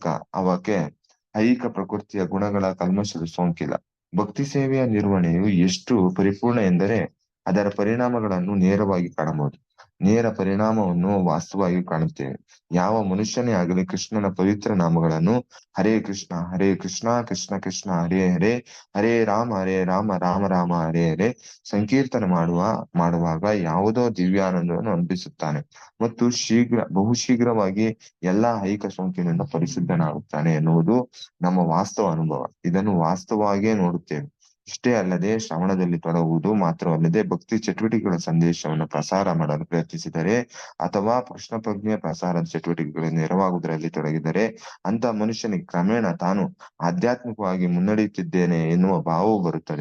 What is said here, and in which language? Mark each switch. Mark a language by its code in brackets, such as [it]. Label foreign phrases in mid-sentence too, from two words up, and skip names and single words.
[kn] ಅವಕ್ಕೆ ಐಹಿಕ ಪ್ರಕೃತಿಯ ಗುಣಗಳ ಕಲ್ಮಶದ ಸೋಂಕಿಲ್ಲ. ಭಕ್ತಿ ಸೇವೆಯ ನಿರ್ವಹಣೆಯು ಎಷ್ಟು ಪರಿಪೂರ್ಣ ಎಂದರೆ ಅದರ ಪರಿಣಾಮಗಳನ್ನು ನೇರವಾಗಿ ಕಾಣಬಹುದು. ನೇರ ಪರಿಣಾಮವನ್ನು ವಾಸ್ತವವಾಗಿ ಕಾಣುತ್ತೇವೆ. ಯಾವ ಮನುಷ್ಯನೇ ಆಗಲಿ ಕೃಷ್ಣನ ಪವಿತ್ರ ನಾಮಗಳನ್ನು [sa] ಹರೇ ಕೃಷ್ಣ ಕೃಷ್ಣ ಕೃಷ್ಣ ಹರೇ ಹರೇ, ಹರೇ ರಾಮ ರಾಮ ರಾಮ ಹರೇ ಹರೇ [kn] ಸಂಕೀರ್ತನ ಮಾಡುವಾಗ ಯಾವುದೋ ದಿವ್ಯಾನಂದವನ್ನು ಅನುಭವಿಸುತ್ತಾನೆ ಮತ್ತು ಬಹುಶೀಘ್ರವಾಗಿ ಎಲ್ಲಾ ಐಹಿಕ ಸೋಂಕಿನಿಂದ ಪರಿಶುದ್ಧನಾಗುತ್ತಾನೆ ಎನ್ನುವುದು ನಮ್ಮ ವಾಸ್ತವ ಅನುಭವ. ಇದನ್ನು ವಾಸ್ತವವಾಗಿಯೇ ನೋಡುತ್ತೇವೆ. ಇಷ್ಟೇ ಅಲ್ಲದೆ ಶ್ರವಣದಲ್ಲಿ ತೊಡಗುವುದು ಮಾತ್ರವಲ್ಲದೆ ಭಕ್ತಿ ಚಟುವಟಿಕೆಗಳ ಸಂದೇಶವನ್ನು ಪ್ರಸಾರ ಮಾಡಲು ಪ್ರಯತ್ನಿಸಿದರೆ ಅಥವಾ ಕೃಷ್ಣ ಪ್ರಜ್ಞೆಯ ಪ್ರಸಾರದ ಚಟುವಟಿಕೆಗಳಿಗೆ ನೆರವಾಗುವುದರಲ್ಲಿ ತೊಡಗಿದರೆ ಅಂತ ಮನುಷ್ಯನಿಗೆ ಕ್ರಮೇಣ ತಾನು ಆಧ್ಯಾತ್ಮಿಕವಾಗಿ ಮುನ್ನಡೆಯುತ್ತಿದ್ದೇನೆ ಎನ್ನುವ ಭಾವವು ಬರುತ್ತದೆ.